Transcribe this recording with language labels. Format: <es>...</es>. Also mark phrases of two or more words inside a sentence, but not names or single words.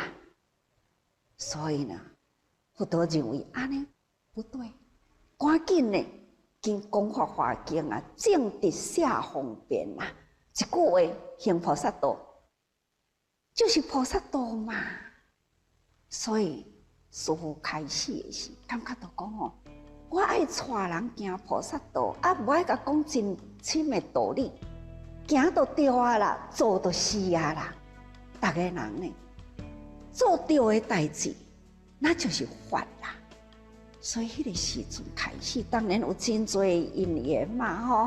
<nan>所以呢，佛陀认为安尼不对，赶紧呢，经讲法华经啊，正直下方便啊，一句话行菩萨道，就是菩萨道嘛。所以师父开始的时，感觉到讲哦，我爱带人行菩萨道，啊，无爱甲讲真深的道理，行就对啊啦，做就是啊啦。大家人呢，做对的代志，那就是法啦。所以迄个时阵开始，当然有真多因缘嘛吼。</nan>